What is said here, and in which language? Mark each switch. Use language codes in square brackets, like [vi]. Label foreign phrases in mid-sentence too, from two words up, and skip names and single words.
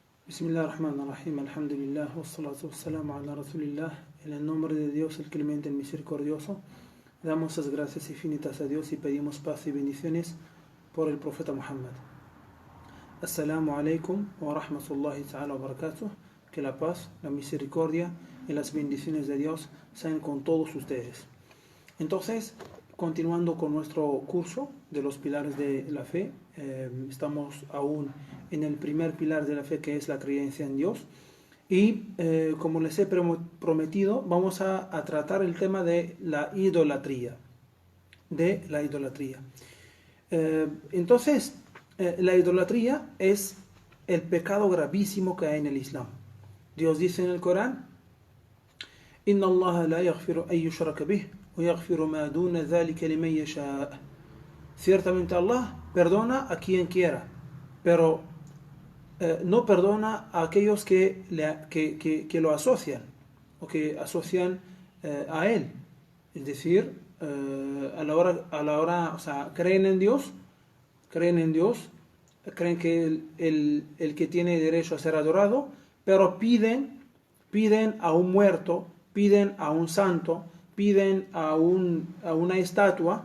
[ar] بسم الله الرحمن الرحيم، الحمد لله، والصلاة والسلام على رسول الله. [es] En el nombre de Dios, el clemente, el misericordioso, damos las gracias infinitas a Dios y pedimos paz y bendiciones por el profeta Muhammad. [ar] السلام عليكم ورحمة الله تعالى وبركاته. [es] Que la paz, la misericordia y las bendiciones de Dios sean con todos ustedes. Entonces, continuando con nuestro curso de los pilares de la fe, estamos aún en el primer pilar de la fe, que es la creencia en Dios. Y como les he prometido, vamos a tratar el tema de la idolatría. Entonces, la idolatría es el pecado gravísimo que hay en el Islam. Dios dice en el Corán: [ar] إن الله لا يغفر أن يشرك به ويغفر ما دون ذلك لمن يشاء. [es] Ciertamente Allah perdona a quien quiera, pero no perdona a aquellos que lo asocian o que asocian a Él. Es decir, a la hora, o sea, creen en Dios, creen que el que tiene derecho a ser adorado, pero piden a un muerto, piden a un santo, piden a una estatua.